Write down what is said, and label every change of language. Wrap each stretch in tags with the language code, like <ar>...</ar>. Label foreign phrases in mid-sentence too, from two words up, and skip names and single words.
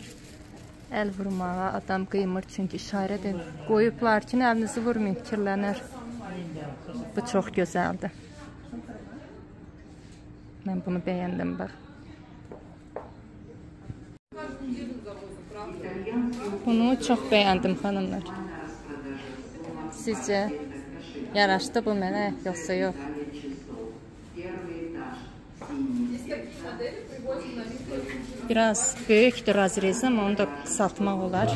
<az>El vurmağa adam kıymır çünkü işaret koyublar ki elinizi vurmayın, kirlenir.</az> <tr>Bu çok güzeldi. Ben bunu beğendim bak. Bunu çok beğendim hanımlar.</tr> <az>Sizce yaraşdı bu mənə yoxsa yox? Biraz böyükdür razrezi ama onu da kısaltmaq olar.</az>